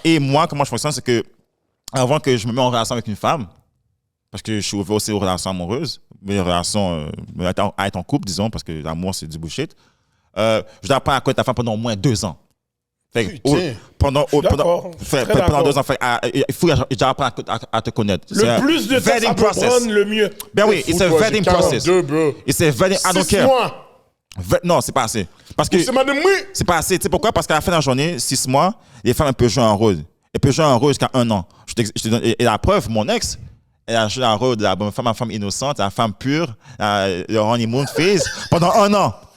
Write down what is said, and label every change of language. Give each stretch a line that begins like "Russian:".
French: Et moi, comment je fonctionne, c'est que avant que je me mette en relation avec une femme, parce que je suis ouvert aussi aux relations amoureuses, mes relations à être en couple, disons, parce que l'amour, c'est du bullshit, je dois apprendre à connaître ta femme pendant au moins 2 ans. Fait, pendant 2 ans, il faut que j'apprenne à te connaître. Le plus de temps ça peut prendre, le mieux. Ben oui,
English: it's a vetting process. It's a vetting, I don't care.
French: 6 mois. Non, c'est pas assez. Parce que c'est pas assez. Tu sais pourquoi? Parce qu'à la fin de la journée, 6 mois, les femmes peuvent jouer un rôle. Elles peuvent jouer un rôle jusqu'à 1 an. Je te donne, et la preuve, mon ex, elle a joué un rôle de la femme innocente, la femme pure, le honeymoon phase, pendant 1 an.